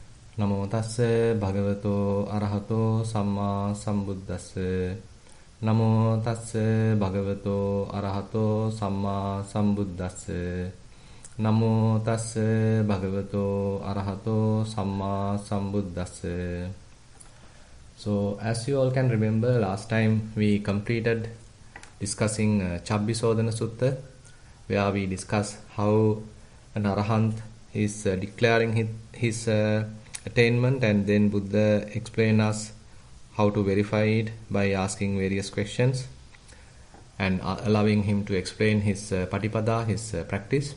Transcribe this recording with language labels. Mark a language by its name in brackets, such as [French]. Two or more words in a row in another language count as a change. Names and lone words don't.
[Pali] Namo tassa bhagavato arahato samma sambuddhassa. Namo tassa bhagavato arahato samma sambuddhassa. Namo tassa bhagavato arahato samma sambuddhassa. [English] So, as you all can remember, last time we completed discussing Chabbisodhana Sutta, where we discussed how an arahant is declaring his attainment, and then Buddha explained us how to verify it by asking various questions and allowing him to explain his patipada, his practice.